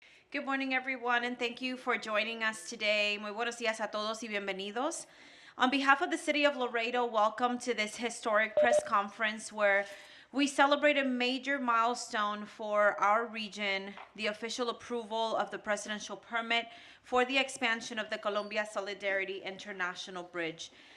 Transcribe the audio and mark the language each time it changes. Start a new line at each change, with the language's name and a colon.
English: Good morning, everyone, and thank you for joining us today.
Spanish: Muy buenos días a todos y bienvenidos.
English: On behalf of the City of Laredo, welcome to this historic press conference where we celebrate a major milestone for our region, the official approval of the presidential permit for the expansion of the Colombia Solidarity International Bridge.